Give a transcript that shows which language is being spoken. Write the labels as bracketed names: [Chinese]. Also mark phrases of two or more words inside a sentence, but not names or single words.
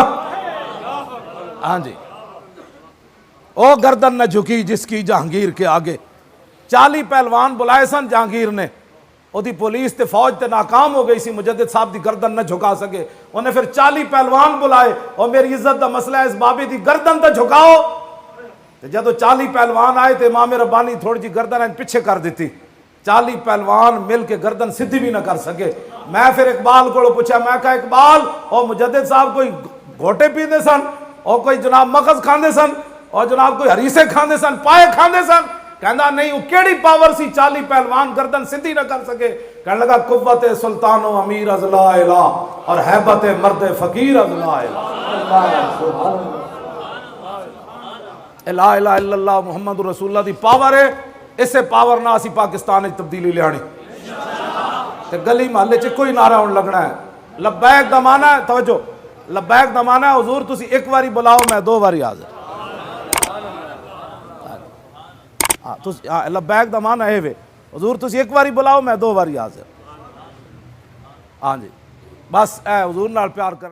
[Urdu] ہاں جی او گردن نہ جھکی جس کی جہانگیر کے آگے. [Punjabi] 40 پہلوان بلائے سن جہانگیر نے، وہ دی پولیس تے فوج تے ناکام ہو گئی سی، مجدد صاحب دی گردن نہ جھکا سکے. [Urdu] انہیں پھر 40 پہلوان بلائے اور [Punjabi] میری عزت دا مسئلہ ہے اس بابی دی گردن تے جھکاؤ. تے جدو 40 پہلوان آئے تے امام ربانی تھوڑی جی گردن پیچھے کر دیتی، 40 پہلوان مل کے گردن سدھی بھی نہ کر سکے۔ میں پھر اقبال کو پوچھا، میں کہا اقبال او مجدد صاحب کوئی گھوٹے پیندے سن، اور کوئی جناب مغز کھاندے سن، اور جناب کوئی ہریسے کھاندے سن، پائے کھاندے سن؟ کہندا نہیں، وہ کیڑی پاور سی 40 پہلوان گردن سدھی نہ کر سکے؟ [Urdu] کہنے لگا [Persian] قوت سلطان و امیر از لا الہ اور ہیبت مرد فقیر از لا الہ۔ [Arabic] لا الہ الا اللہ محمد رسول اللہ [Punjabi] دی پاور ہے، اسے پاور نہ اسی پاکستان وچ تبدیلی لیانی تے گلی محلے چ کوئی نعرہ ہون لگنا ہے۔ لبیک دا معنی ہے، توجہ، لبیک دا معنی ہے حضور تسی ایک واری بلاؤ میں 2 واری حاضر۔ لبیک دا معنی ہے حضور تسی ایک واری بلاؤ میں 2 واری حاضر۔ ہاں جی، بس اے حضور نال پیار کرنا۔